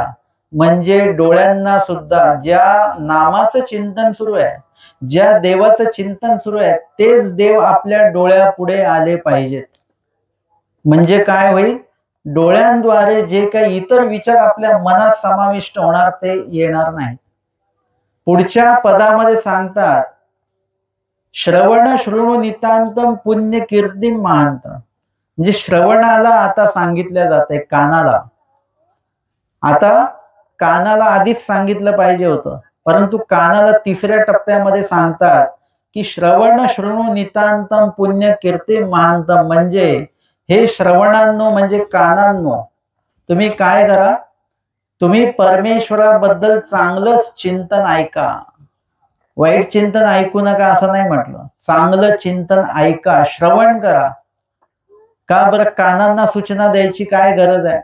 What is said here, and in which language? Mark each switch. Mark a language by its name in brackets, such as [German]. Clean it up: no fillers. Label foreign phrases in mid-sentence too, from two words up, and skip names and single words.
[Marathi] म्हणजे डोळ्यांना सुद्धा ज्या नामाचं चिंतन सुरू आहे, ज्या देवाचं चिंतन सुरू आहे तेच देव आपल्या डोळ्यापुढे आले पाहिजेत. म्हणजे काय होईल, डोळ्यांद्वारे जे काही इतर विचार आपल्या मनात समाविष्ट होणार ते येणार नाही. पुढच्या पदामध्ये सांगतात [Sanskrit] श्रवण शृणु नितांतम पुण्य कीर्तिम महांत, [Marathi] म्हणजे श्रवणाला आता सांगितल्या जाते, कानाला. आता कानाला आधीच सांगितलं पाहिजे होतं, परंतु कानाला तिसऱ्या टप्प्यामध्ये सांगतात की [Sanskrit] श्रवण शृणु नितांतम पुण्य कीर्तिम महांतम, [Marathi] म्हणजे हे श्रवणांनो म्हणजे कानांनो तुम्ही काय करा, तुम्ही परमेश्वराबद्दल चांगलंच चिंतन ऐका, वाईट चिंतन ऐकू नका असं नाही म्हटलं, चांगलं चिंतन ऐका, श्रवण करा. का बरं कानांना सूचना द्यायची काय गरज आहे?